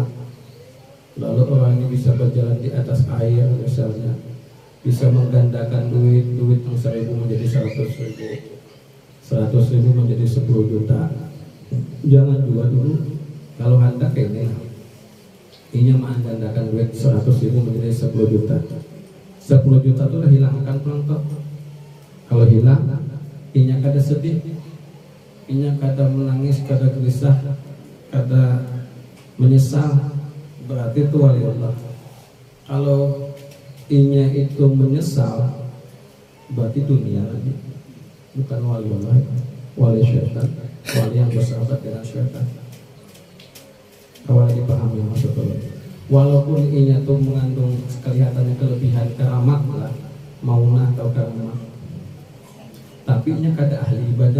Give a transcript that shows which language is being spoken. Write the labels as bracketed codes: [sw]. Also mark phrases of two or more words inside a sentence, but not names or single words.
[id] Lalu orang ini bisa berjalan di atas air misalnya, bisa menggandakan duit yang 1.000 menjadi 100.000, 100.000 menjadi 10 juta. Jangan juga dulu. Kalau hendak ini, inya menggandakan duit 100.000 menjadi 10 juta. 10 juta itu udah hilangkan pelangtok. Kalau hilang, inya kada sedih. Inya kada menangis, kada gelisah, kada menyesal, berarti itu wali Allah. Kalau inya itu menyesal, berarti dunia lagi, bukan wali Allah, wali syaitan, wali yang bersahabat dengan syaitan. Awalnya dipahami maksudnya. Walaupun inya itu mengandung kelihatannya kelebihan keramat lah, maunah atau keramat, tapi inya kada ahli ibadah.